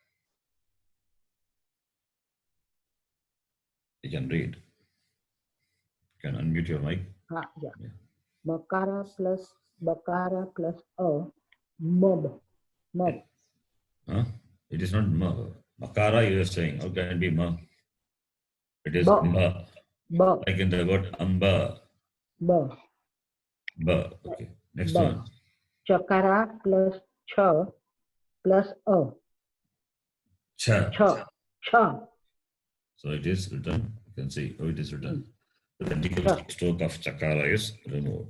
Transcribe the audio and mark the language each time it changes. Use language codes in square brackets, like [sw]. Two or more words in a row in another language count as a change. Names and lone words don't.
[en] You can read. You can unmute your mic. Yeah. Bakara plus a, mub. Huh? It is not ma. Makara you are saying. How can it be ma? It is Ba. ma. Ba. Like in the word amba. Ba. Ba. Okay. Next Ba. one. Chakara plus cha plus a. Cha. Cha. So it is written. You can see how it is written. The vertical stroke of chakara is removed.